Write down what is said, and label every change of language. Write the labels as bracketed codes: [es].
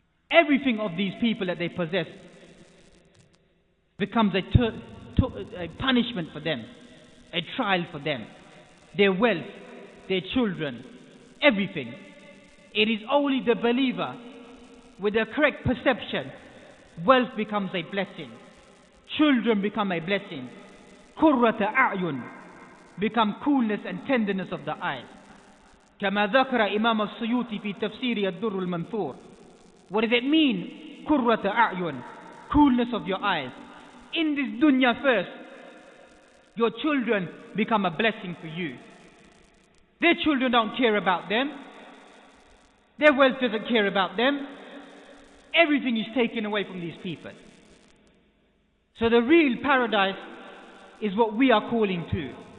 [en] Everything of these people that they possess becomes a punishment for them, a trial for them. Their wealth, their children, everything. It is only the believer with the correct perception. Wealth becomes a blessing. Children become a blessing. Qurrata a'yun become coolness and tenderness of the eyes. [ar] كما ذكر إمام السيوطي في تفسير الدر المنثور. [en] What does it mean? [ar] قرة أعين, [en] coolness of your eyes. In this dunya first, your children become a blessing for you. Their children don't care about them. Their wealth doesn't care about them. Everything is taken away from these people. So the real paradise is what we are calling to.